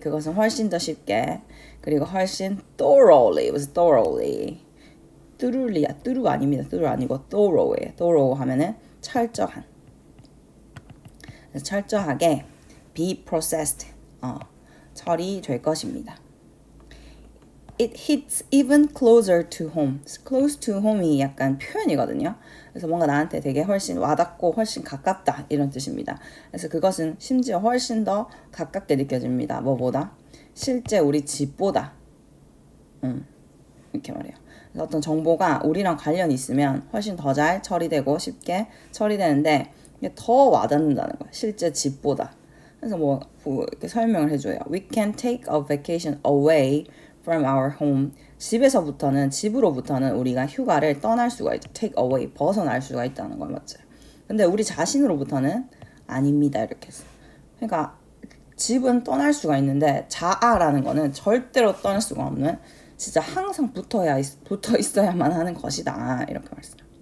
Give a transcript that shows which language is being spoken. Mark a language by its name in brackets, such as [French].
[Korean] 그것은 훨씬 더 쉽게 그리고 훨씬 thoroughly. [English] was thoroughly. [Korean] 뚜루 아닙니다. 뚜루 아니고 thorough예요. thorough 하면은 철저한. 그래서 철저하게 [English] be processed. [Korean] 처리될 것입니다. [English] It hits even closer to home. close to home [Korean] 이 약간 표현이거든요. 그래서 뭔가 나한테 되게 훨씬 와닿고 훨씬 가깝다 이런 뜻입니다. 그래서 그것은 심지어 훨씬 더 가깝게 느껴집니다. 뭐보다? 실제 우리 집보다. 이렇게 말해요. 그래서 어떤 정보가 우리랑 관련이 있으면 훨씬 더 잘 처리되고 쉽게 처리되는데 이게 더 와닿는다는 거예요. 실제 집보다. 그래서 뭐 이렇게 설명을 해줘요. [English] We can take a vacation away from our home. [Korean] 집으로부터는 우리가 휴가를 떠날 수가 있죠. [English] take away, [Korean] 벗어날 수가 있다는 거 맞죠? 근데 우리 자신으로부터는 아닙니다. 이렇게 해서. 그러니까 집은 떠날 수가 있는데 자아라는 거는 절대로 떠날 수가 없는 진짜 항상 붙어 있어야만 하는 것이다. 이렇게 말씀.